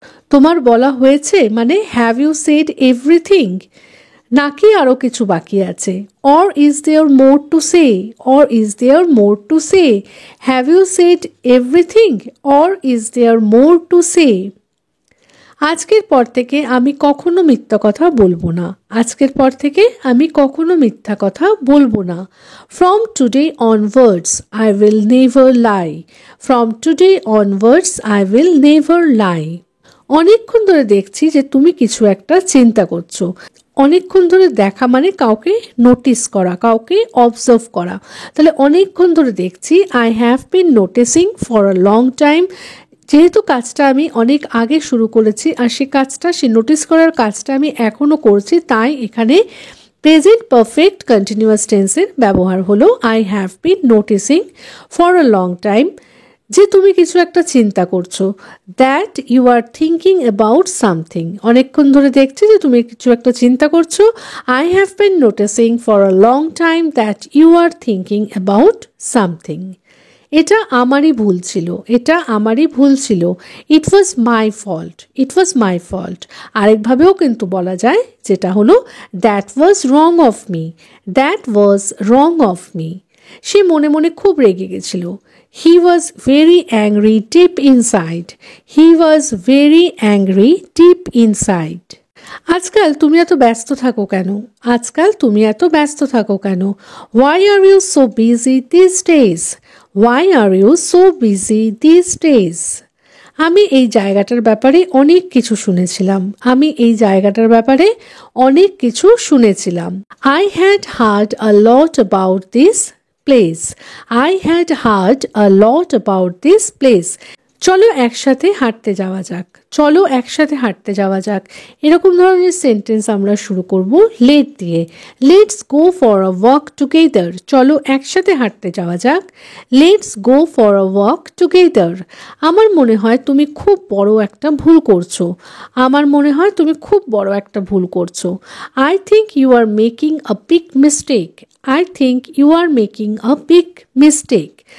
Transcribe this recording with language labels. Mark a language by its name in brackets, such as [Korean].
[Bangla] তোমার বলা হয়েছে মানে [English] have you said everything, [Bangla] নাকি আরো কিছু বাকি আছে? [English] Or is there more to say? Or is there more to say? Have you said everything? Or is there more to say? [Bangla] আজকের পর থেকে আমি কখনো মিথ্যা কথা বলবো না। আজকের পর থেকে আমি কখনো মিথ্যা কথা বলবো না। [English] From today onwards I will never lie. From today onwards I will never lie. [Bangla] অনেকক্ষণ ধরে দেখছি যে তুমি কিছু একটা চিন্তা করছো। অনেকক্ষণ ধরে দেখা মানে কাউকে নোটিস করা, কাউকে অবজার্ভ করা। তাহলে অনেকক্ষণ ধরে দেখছি [English] I have been noticing for a long time. [Bangla] যেহেতু কাজটা আমি অনেক আগে শুরু করেছি আর সে কাজটা, সে নোটিস করার কাজটা আমি এখনও করছি, তাই এখানে প্রেজেন্ট পারফেক্ট কন্টিনিউয়াস টেন্সের ব্যবহার হলো [English] I have been noticing for a long time। [Bangla] যে তুমি কিছু একটা চিন্তা করছো, [English] That you are thinking about something. [Bangla] অনেকক্ষণ ধরে দেখছি যে তুমি কিছু একটা চিন্তা করছো। [English] I have been noticing for a long time that you are thinking about something. [Bangla] এটা আমারই ভুল ছিল, এটা আমারই ভুল ছিল। [English] It was my fault, it was my fault. [Bangla] আরেকভাবেও কিন্তু বলা যায়, যেটা হলো [English] That was wrong of me, that was wrong of me. [Bangla] সে মনে মনে খুব রেগে গেছিল। [English] He was very angry deep inside, he was very angry deep inside. [Bangla] আজকাল তুমি এত ব্যস্ত থাকো কেন? আজকাল তুমি এত ব্যস্ত থাকো কেন? [English] Why are you so busy these days? Why are you so busy these days? [Bangla] আমি এই জায়গাটার ব্যাপারে অনেক কিছু শুনেছিলাম। আমি এই জায়গাটার ব্যাপারে অনেক কিছু শুনেছিলাম। [English] I had heard a lot about this place. I had heard a lot about this place. [Bangla] চলো একসাথে হাঁটতে যাওয়া যাক, চলো একসাথে হাঁটতে যাওয়া যাক। এরকম ধরনের সেন্টেন্স আমরা শুরু করব লেট দিয়ে। [English] Let's go for a walk together. [Bangla] চলো একসাথে হাঁটতে যাওয়া যাক। [English] Let's go for a walk together. [Bangla] আমার মনে হয় তুমি খুব বড় একটা ভুল করছো। আমার মনে হয় তুমি খুব বড় একটা ভুল করছো। [English] I think you are making a big mistake. I think you are making a big mistake.